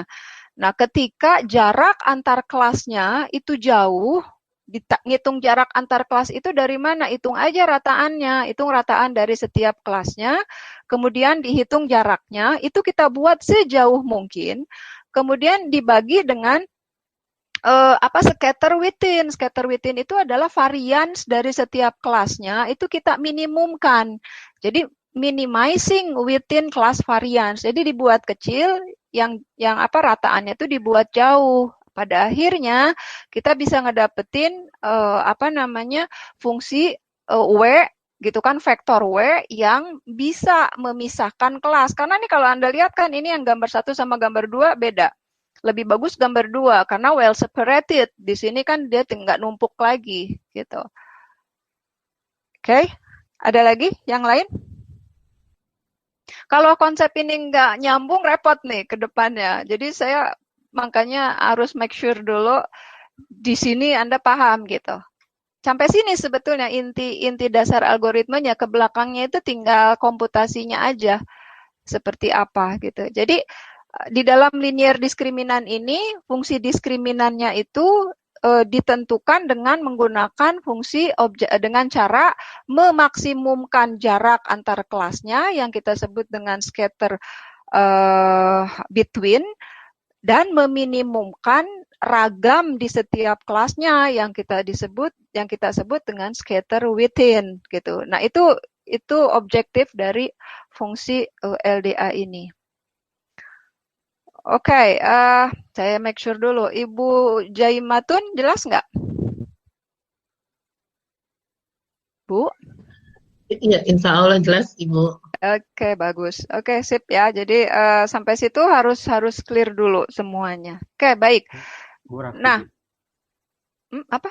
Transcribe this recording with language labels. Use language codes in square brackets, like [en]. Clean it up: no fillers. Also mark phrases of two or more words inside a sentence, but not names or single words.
[id] Nah, ketika jarak antar kelasnya itu jauh, ngitung jarak antar kelas itu dari mana? Hitung aja rataannya, hitung rataan dari setiap kelasnya, kemudian dihitung jaraknya, itu kita buat sejauh mungkin, kemudian dibagi dengan [en] scatter within. Scatter within [id] itu adalah varians dari setiap kelasnya, itu kita minimumkan. Jadi [en] minimizing within class variance. [id] Jadi dibuat kecil, yang rataannya itu dibuat jauh. Pada akhirnya kita bisa ngedapetin fungsi W gitu kan, vektor W yang bisa memisahkan kelas. Karena nih kalau Anda lihat kan ini yang gambar 1 sama gambar 2 beda. Lebih bagus gambar 2 karena [en] well separated. [id] Di sini kan dia nggak numpuk lagi gitu. Oke, ada lagi yang lain? Kalau konsep ini nggak nyambung repot nih ke depannya. Jadi saya makanya harus [en] make sure [id] dulu di sini Anda paham gitu. Sampai sini sebetulnya inti dasar algoritmenya, ke belakangnya itu tinggal komputasinya aja seperti apa gitu. Jadi di dalam linear diskriminan ini fungsi diskriminannya itu ditentukan dengan menggunakan fungsi dengan cara memaksimumkan jarak antar kelasnya yang kita sebut dengan [en] scatter between, [id] dan meminimumkan ragam di setiap kelasnya yang kita sebut dengan [en] scatter within [id] gitu. Nah, itu objektif dari fungsi LDA ini. Oke, saya [en] make sure [id] dulu. Ibu Jaimatun jelas nggak? Bu? Iya, [ar] إن شاء الله [id] jelas, Ibu. Oke, bagus. Oke, sip ya. Jadi sampai situ harus clear dulu semuanya. Oke, baik. Nah, apa?